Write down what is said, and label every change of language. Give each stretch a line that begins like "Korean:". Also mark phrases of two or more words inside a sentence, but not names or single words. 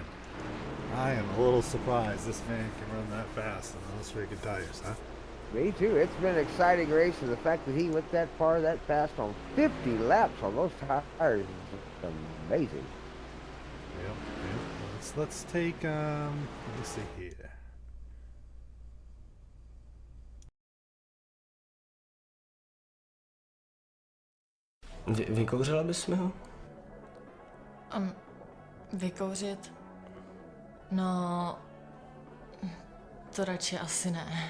English: I am a little surprised this man can run that fast on those freaking tires, huh? Me too. It's been an exciting race, and the fact that he went that far, that fast on 50 laps on those tires is amazing. Yep. Let's take let me see here.
Czech: Vykouřila bys mi ho? Vykouřit? No, to radši asi ne.